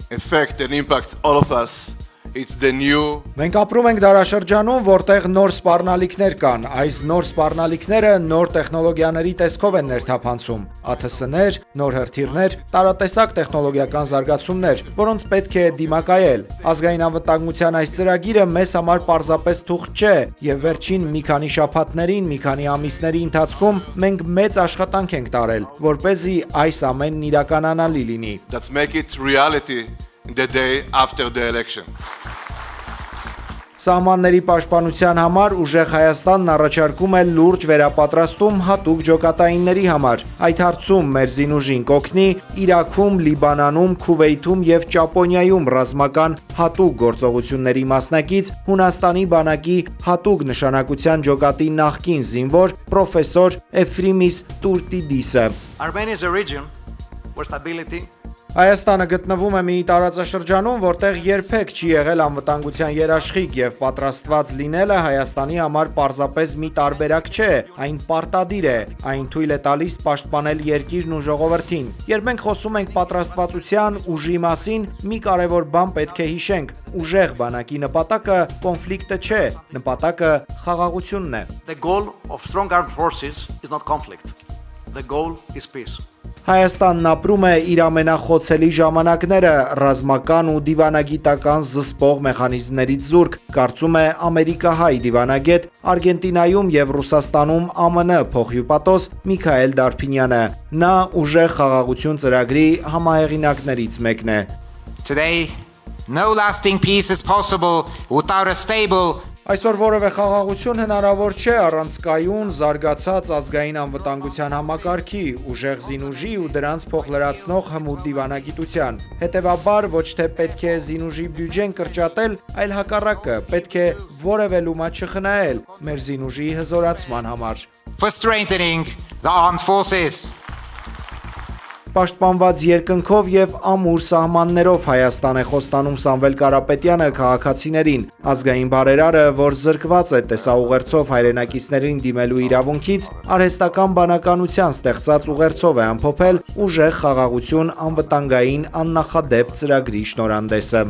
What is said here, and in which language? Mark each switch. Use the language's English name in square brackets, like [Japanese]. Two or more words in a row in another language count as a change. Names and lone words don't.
[Armenian] Մենք ապրում ենք դարաշրջանում, որտեղ նոր սպառնալիքներ կան, այս նոր սպառնալիքները նոր տեխնոլոգիաների տեսքով են ներթափանցում, ԱԹՍ-ներ, նոր հրթիռներ, տարատեսակ տեխնոլոգիական զարգացումներ, որոնց պետք է դիմակայել։ Ազգային անվտանգության այս ծրագիրը մեզ համար պարզապես թուղթ չէ, եւ վերջին մի քանի շաբաթներին, մի քանի ամիսների ընթացքում մենք մեծ աշխատանք ենք տարել, որպեսզի այս ամենն իրականանալի լինի։ [English] The day after the election. [Armenian] Սահմանների պաշտպանության համար Ուժեղ Հայաստանն առաջարկում է լուրջ վերապատրաստում հատուկ ջոկատայինների համար։ Այդ հարցում մեր զինուժին կօգնի Իրաքում, Լիբանանում, Քուվեյթում եւ Ճապոնիայում ռազմական հատուկ գործողությունների մասնակից Հունաստանի բանակի հատուկ նշանակության ջոկատի նախկին զինվոր պրոֆեսոր Էֆրիմիս Տուրտիդիսը։ [English] Armenia is a region where stability [Armenian] Հայաստանը գտնվում է մի տարածաշրջանում, որտեղ երբեք չի եղել անվտանգության երաշխիք եւ պատրաստված լինելը Հայաստանի համար պարզապես մի տարբերակ չէ, այն պարտադիր է, այն թույլ է տալիս պաշտպանել երկիրն ու ժողովրդին։ Երբ մենք խոսում ենք պատրաստվածության, ուժի մասին, մի կարևոր բան պետք է հիշենք. ուժեղ բանակի նպատակը կոնֆլիկտը չէ, նպատակը խաղաղությունն է։ [English] The goal of strong armed forces is not conflict. The goal is peace. [Armenian] Հայաստանն ապրում է իր ամենախոցելի ժամանակները ռազմական ու դիվանագիտական զսպող մեխանիզմներից զուրկ, կարծում է ամերիկահայ դիվանագետ, Արգենտինայում եւ Ռուսաստանում ԱՄՆ փոխհյուպատոս Միքայել Դարփինյանը։ Նա Ուժեղ խաղաղություն ծրագրի համահեղինակներից մեկն է։ [English] Today, no lasting peace is possible without a stable [Armenian] Այսօր որևէ խաղաղություն հնարավոր չէ առանց կայուն, զարգացած ազգային անվտանգության համակարգի, ուժեղ զինուժի ու դրանց փոխլրացնող հմուտ դիվանագիտության։ Հետևաբար ոչ թե պետք է զինուժի բյուջեն կրճատել, այլ հակառակը, պետք է որևէ լումա չխնայել մեր զինուժի հզորացման համար։ [English] for strengthening the armed forces. [Armenian] Պաշտպանված երկնքով եւ ամուր սահմաններով Հայաստան է խոստանում Սամվել Կարապետյանը քաղաքացիներին։ Ազգային բարերարը, որ զրկված է տեսաուղերձով հայրենակիցներին դիմելու իրավունքից, արհեստական բանականության ստեղծած ուղերձով է ամփոփել Ուժեղ խաղաղություն անվտանգային աննախադեպ ծրագրի շնորհանդեսը։